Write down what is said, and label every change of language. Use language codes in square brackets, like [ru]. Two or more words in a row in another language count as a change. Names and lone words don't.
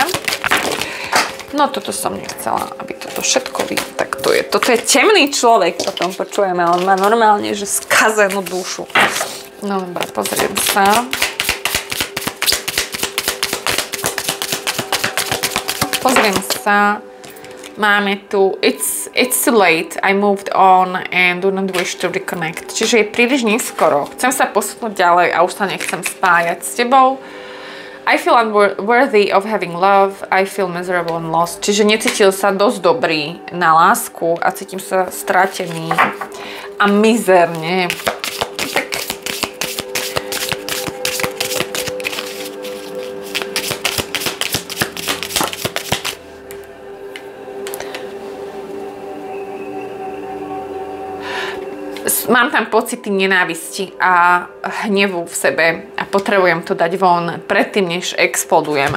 [sk] No toto som nechcela, aby toto všetko tak to je. Toto je temný človek, potom počujeme, on má normálne, že skazenú dušu. No dobré, pozriem sa. Máme tu [en] it's too late, I moved on and do not wish to reconnect. [sk] Čiže je príliš neskoro. Chcem sa posunúť ďalej a už sa nechcem spájať s tebou. [en] I feel unworthy of having love, I feel miserable and lost. [sk] Čiže necítil sa dosť dobrý na lásku a cítim sa stratený a mizerne. Mám tam pocity nenávisti a hnevu v sebe a potrebujem to dať von predtým, než explodujem.